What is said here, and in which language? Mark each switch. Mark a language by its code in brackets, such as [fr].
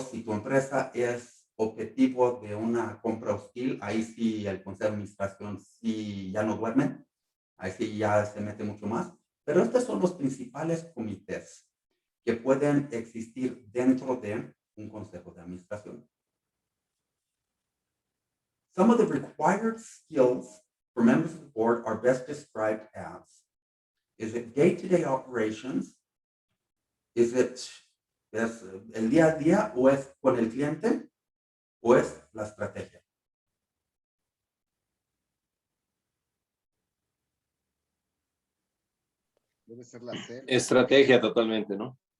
[es] Si tu empresa es objetivo de una compra hostil, ahí sí el consejo de administración sí ya no duerme, ahí sí ya se mete mucho más. Pero estos son los principales comités que pueden existir dentro de un consejo de administración. [en] Some of the required skills for members of the board are best described as Is it day-to-day operations? Is it [es] es el día a día o es con el cliente o es la estrategia? Debe ser la C. Estrategia totalmente, ¿no?